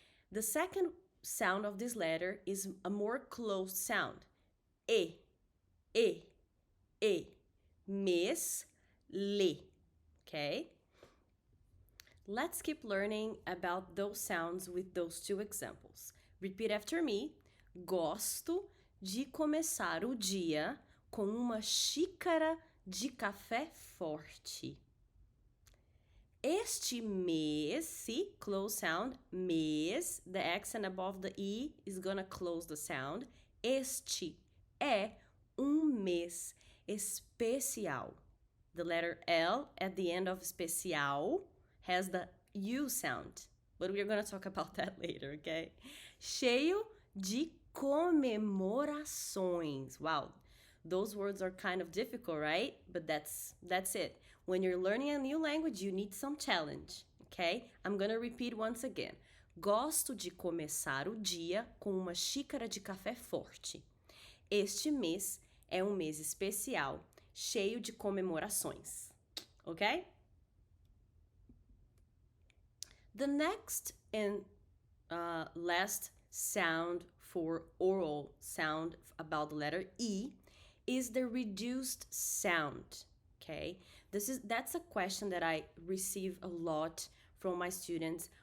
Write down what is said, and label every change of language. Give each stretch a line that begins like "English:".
English: The second sound of this letter is a more closed sound. E. Mês, le. Okay? Let's keep learning about those sounds with those 2 examples. Repeat after me.
Portuguese: Gosto de começar o dia com uma xícara de café forte. Este mês,
English: see, close sound, mês, the accent above the E is gonna close the sound.
Portuguese: Este é mês especial.
English: The letter L at the end of especial has the U sound, but we're gonna talk about that later, okay?
Portuguese: Cheio de comemorações.
English: Wow, those words are kind of difficult, right? But that's it. When you're learning a new language, you need some challenge, okay? I'm gonna repeat once again.
Portuguese: Gosto de começar o dia com uma xícara de café forte. Este mês É um mês especial, cheio de comemorações.
English: Okay? The next and last sound for oral sound about the letter E is the reduced sound. Okay, that's a question that I receive a lot from my students.